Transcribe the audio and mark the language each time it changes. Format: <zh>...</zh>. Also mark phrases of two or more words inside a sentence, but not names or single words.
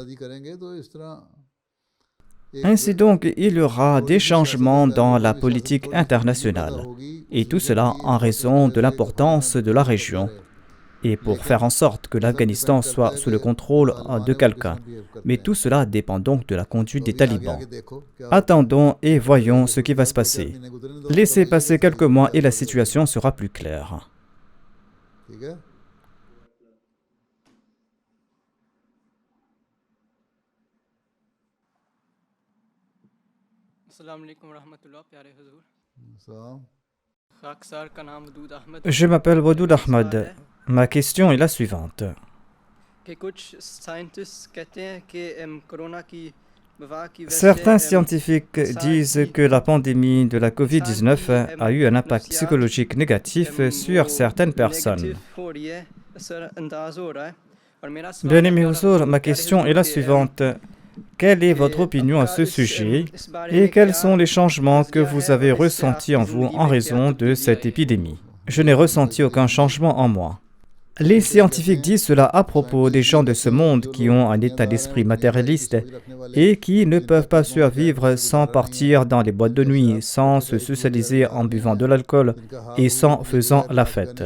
<fr>Ainsi donc, il y aura des changements dans la politique internationale, et tout cela en raison de l'importance de la région. et pour faire en sorte que l'Afghanistan soit sous le contrôle de quelqu'un. Mais tout cela dépend donc de la conduite des talibans. Attendons et voyons ce qui va se passer. Laissez passer quelques mois et la situation sera plus claire.</fr> <ur>ٹھیک ہے</ur> <ar>السلام عليكم رحمة الله</ar> <ur>پیارے حضور सलाम خاکسار کا نام ودود احمد</ur> <fr>Je m'appelle Wadoud Ahmad. Ma question est la suivante.</fr> <ur>کہ کچھ سائنٹسٹ کہتے ہیں کہ کورونا کی وبا کی وجہ</ur> <fr>Certains</fr> <ur>से</ur> <fr>scientifiques disent que la pandémie de la COVID-19 a eu un impact psychologique négatif sur certaines personnes.</fr> <ur>ہو رہی ہے اثرانداز ہو رہا ہے اور میرا سوال</ur> <fr>Bien-aimé</fr> <ur>है,</ur> <fr>Huzur, ma question est la suivante. Quelle est votre opinion à ce sujet et quels sont les changements que vous avez ressentis en vous en raison de cette épidémie? Je n'ai ressenti aucun changement en moi. Les scientifiques disent cela à propos des gens de ce monde qui ont un état d'esprit matérialiste et qui ne peuvent pas survivre sans partir dans les boîtes de nuit, sans se socialiser en buvant de l'alcool et sans faisant la fête.</fr>